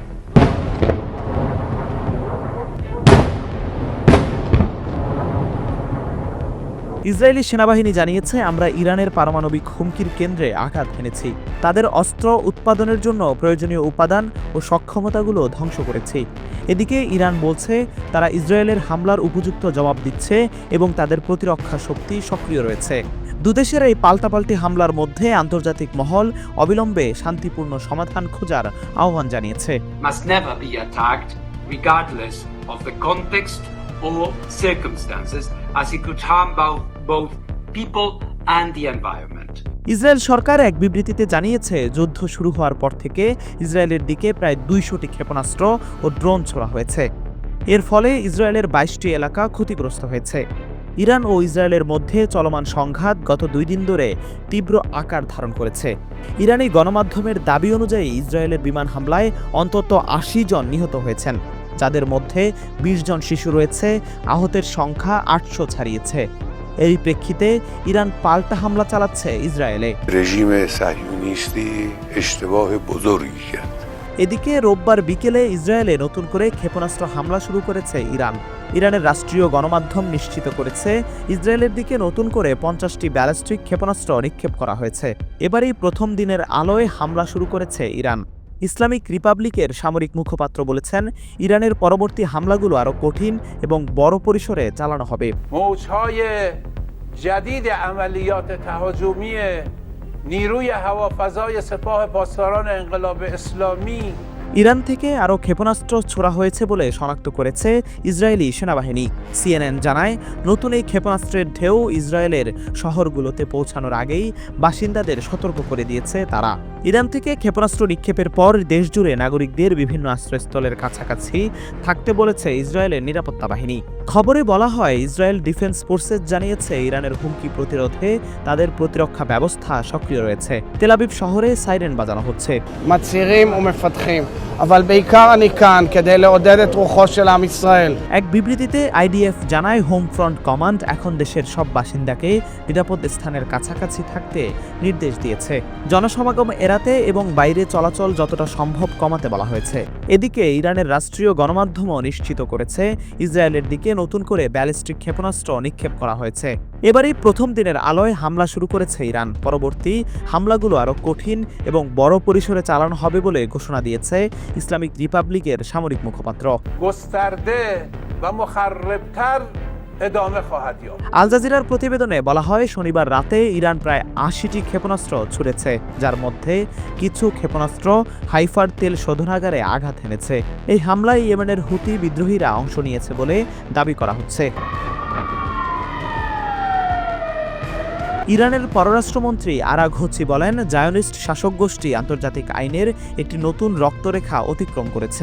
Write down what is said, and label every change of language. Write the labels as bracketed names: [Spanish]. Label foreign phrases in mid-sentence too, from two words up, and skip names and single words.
[Bangla] ইসরায়েলি সেনাবাহিনী জানিয়েছে, আমরা ইরানের পারমাণবিক হুমকির কেন্দ্রে আঘাত হেনেছি, তাদের অস্ত্র উৎপাদনের জন্য প্রয়োজনীয় উপাদান ও সক্ষমতাগুলো ধ্বংস করেছি। এদিকে ইরান বলছে তারা ইসরায়েলের হামলার উপযুক্ত জবাব দিচ্ছে এবং তাদের প্রতিরক্ষা শক্তি সক্রিয় রয়েছে। দুদেশের এই পাল্টাপাল্টি হামলার মধ্যে আন্তর্জাতিক মহল অবিলম্বে শান্তিপূর্ণ সমাধান খোঁজার আহ্বান জানিয়েছে। [English] Must never be attacked regardless of the context or circumstances, as it could harm both people and the environment. [Bangla] ইসরায়েল সরকার এক বিবৃতিতে জানিয়েছে, যুদ্ধ শুরু হওয়ার পর থেকে ইসরায়েলের দিকে প্রায় 200টি ক্ষেপণাস্ত্র ও ড্রোন ছোড়া হয়েছে। এর ফলে ইসরায়েলের 22টি এলাকা ক্ষতিগ্রস্ত হয়েছে। ইরান ও ইসরায়েলের মধ্যে চলমান সংঘাত গত 2 দিন ধরে তীব্র আকার ধারণ করেছে। ইরানি গণমাধ্যমের দাবি অনুযায়ী ইসরায়েলের বিমান হামলায় অন্তত 80 জন নিহত হয়েছেন, যাদের মধ্যে 20 জন শিশু রয়েছে। আহতের সংখ্যা 800 ছাড়িয়েছে। এই প্রেক্ষিতে ইরান পাল্টা হামলা চালাচ্ছে ইসরায়েলে। [Persian] رژیم صهیونیستی اشتباه بزرگی کرد. [Bangla] এদিকে রোববার বিকেলে ইসরায়েলে নতুন করে ক্ষেপণাস্ত্র হামলা শুরু করেছে ইরান। ইরানের রাষ্ট্রীয় গণমাধ্যম নিশ্চিত করেছে ইসরায়েলের দিকে নতুন করে 50টি ব্যালিস্টিক ক্ষেপণাস্ত্র নিক্ষেপ করা হয়েছে। এবারই প্রথম দিনের আলোয় হামলা শুরু করেছে ইরান। ইসলামিক রিপাবলিকের সামরিক মুখপাত্র বলেছেন, ইরানের পরবর্তী হামলাগুলো আরও কঠিন এবং বড় পরিসরে চালানো হবে। [Persian] موج‌های جدید عملیات تهاجمی نیروی هوافضای سپاه پاسداران انقلاب اسلامی [Bangla] ইরান থেকে আরও ক্ষেপণাস্ত্র ছোড়া হয়েছে বলে শনাক্ত করেছে ইসরায়েলি সেনাবাহিনী। সিএনএন জানায়, নতুন এই ক্ষেপণাস্ত্রের ঢেউ ইসরায়েলের শহরগুলোতে পৌঁছানোর আগেই বাসিন্দাদের সতর্ক করে দিয়েছে তারা। ইরান থেকে ক্ষেপণাস্ত্র নিক্ষেপের পর দেশজুড়ে নাগরিকদের বিভিন্ন আশ্রয়স্থলের কাছাকাছি থাকতে বলেছে ইসরায়েলের নিরাপত্তা বাহিনী। খবরে বলা হয়, ইসরায়েল ডিফেন্স ফোর্সেস জানিয়েছে ইরানের হুমকি প্রতিরোধে তাদের প্রতিরক্ষা ব্যবস্থা সক্রিয় রয়েছে। তেল আবিব শহরে সাইরেন বাজানো হচ্ছে। [Hebrew] מצהירים ומפתחים, אבל בעיקר אני כאן כדי לעודד את רוחו של עם ישראל. [Bangla] এক বিবৃতিতে আইডিএফ জানায়, হোম ফ্রন্ট কমান্ড এখন দেশের সব বাসিন্দাকে নিরাপদ স্থানের কাছাকাছি থাকতে নির্দেশ দিয়েছে। জনসমাগম এড়াতে এবং বাইরে চলাচল যতটা সম্ভব কমাতে বলা হয়েছে। এদিকে ইরানের রাষ্ট্রীয় গণমাধ্যমও নিশ্চিত করেছে ইসরায়েলের দিকে নতুন করে ব্যালিস্টিক ক্ষেপণাস্ত্র নিক্ষেপ করা হয়েছে। এবারই প্রথম দিনের আলোয় হামলা শুরু করেছে ইরান। পরবর্তী হামলাগুলো আরও কঠিন এবং বড় পরিসরে চালানো হবে বলে ঘোষণা দিয়েছে ইসলামিক রিপাবলিকের সামরিক মুখপাত্র। [Persian] گسترده و مخربتر ادامه خواهد یافت. [Bangla] আল জাজিরার প্রতিবেদনে বলা হয়, শনিবার রাতে ইরান প্রায় 80টি ক্ষেপণাস্ত্র ছুড়েছে, যার মধ্যে কিছু ক্ষেপণাস্ত্র হাইফার তেল শোধনাগারে আঘাত এনেছে। এই হামলায় ইয়েমেনের হুতি বিদ্রোহীরা অংশ নিয়েছে বলে দাবি করা হচ্ছে। ইরানের পররাষ্ট্রমন্ত্রী আরাঘচি বলেন, জায়োনিস্ট শাসক গোষ্ঠী আন্তর্জাতিক আইনের একটি নতুন রক্তরেখা অতিক্রম করেছে।